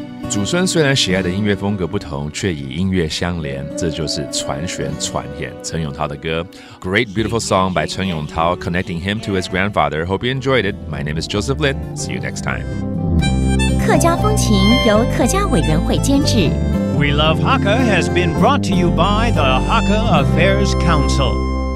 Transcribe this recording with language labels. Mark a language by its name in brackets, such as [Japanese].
[Chinese] 祖孙虽然喜爱的音乐风格不同，却以音乐相连，这就是传弦传言。陈永涛的歌 [English] ，Great beautiful song by Chen Yongtao, connecting him to his grandfather. Hope you enjoyed it. My name is Joseph Lin. See you next time. [Chinese] 客家风情由客家委员会监制。 [English] We Love Hakka has been brought to you by the Hakka Affairs Council.